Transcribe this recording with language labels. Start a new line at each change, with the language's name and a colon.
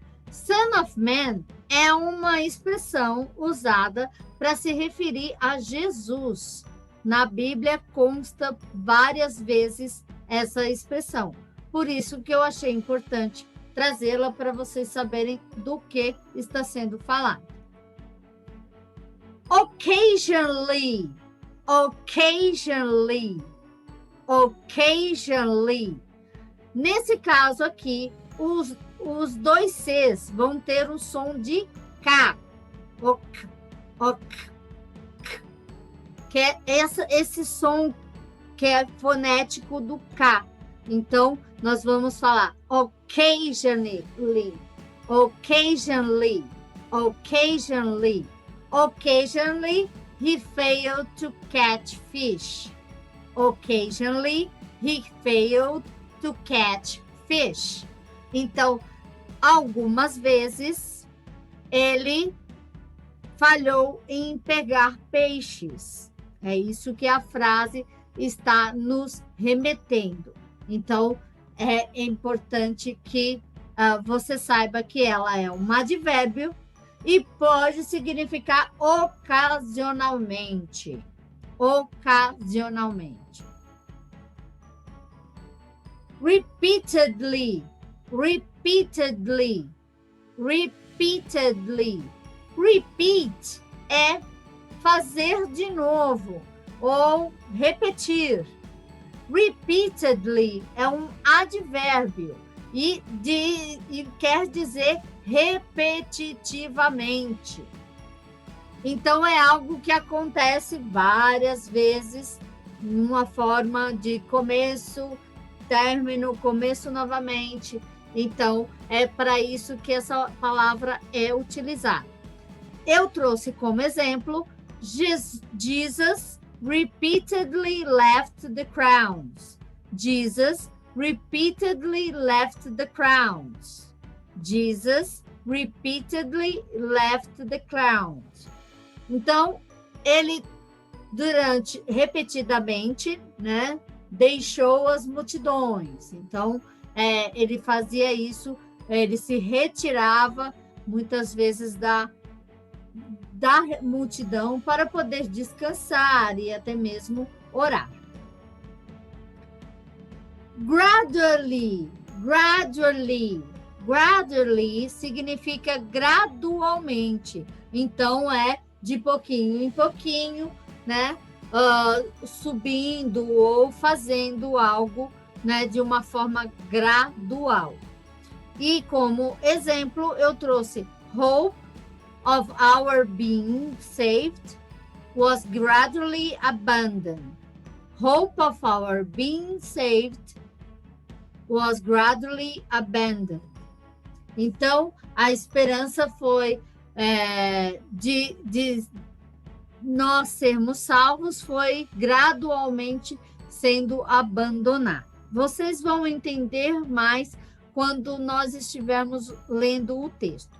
Portuguese: Son of Man é uma expressão usada para se referir a Jesus. Na Bíblia consta várias vezes essa expressão. Por isso que eu achei importante trazê-la para vocês saberem do que está sendo falado.
English: Occasionally, occasionally, occasionally.
Portuguese: Nesse caso aqui, os dois Cs vão ter o som de K. Ok, ok, k, que é esse som que é fonético do K. Então, nós vamos falar occasionally, occasionally, occasionally.
English: Occasionally, he failed to catch fish. Occasionally, he failed to catch fish.
Portuguese: Então, algumas vezes, ele falhou em pegar peixes. É isso que a frase está nos remetendo. Então, é importante que você saiba que ela é um advérbio e pode significar ocasionalmente. Ocasionalmente.
English: Repeatedly, repeatedly, repeatedly.
Portuguese: Repeat é fazer de novo ou repetir. Repeatedly é um advérbio e quer dizer repetitivamente. Então, é algo que acontece várias vezes, numa forma de começo, término, começo novamente. Então, é para isso que essa palavra é utilizada. Eu trouxe como exemplo,
English: Jesus repeatedly left the crowds. Jesus repeatedly left the crowds. Jesus repeatedly left the crowds.
Portuguese: Então, ele repetidamente, né, deixou as multidões. Então, ele fazia isso, ele se retirava muitas vezes da multidão para poder descansar e até mesmo orar.
English: Gradually, gradually, gradually
Portuguese: significa gradualmente. Então, é de pouquinho em pouquinho, né? Subindo ou fazendo algo, né, de uma forma gradual. E como exemplo, eu trouxe
English: hope of our being saved was gradually abandoned. Hope of our being saved was gradually abandoned.
Portuguese: Então, a esperança foi de nós sermos salvos, foi gradualmente sendo abandonada. Vocês vão entender mais quando nós estivermos lendo o texto.